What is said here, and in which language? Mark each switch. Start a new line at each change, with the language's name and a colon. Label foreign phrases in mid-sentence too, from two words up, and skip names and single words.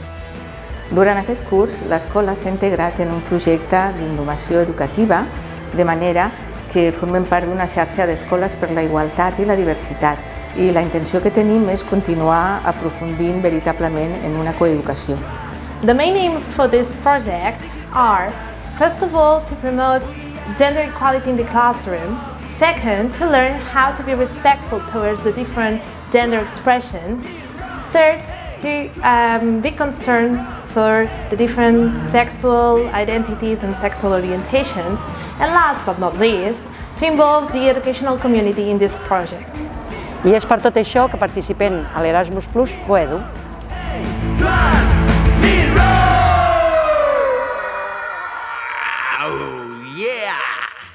Catalan: Durant aquest curs, l'escola s'ha integrat en un projecte d'innovació educativa, de manera que formem part d'una xarxa d'escoles per la igualtat i la diversitat, i la intenció que tenim és continuar aprofundint veritablement en una coeducació.
English: The main aims for this project are, first of all, to promote gender equality in the classroom. Second, to learn how to be respectful towards the different gender expressions. Third, to be concerned for the different sexual identities and sexual orientations. And last but not least, to involve the educational community in this project.
Catalan: I és per tot això que participem a l'Erasmus Plus Coedu.
English: Oh, yeah!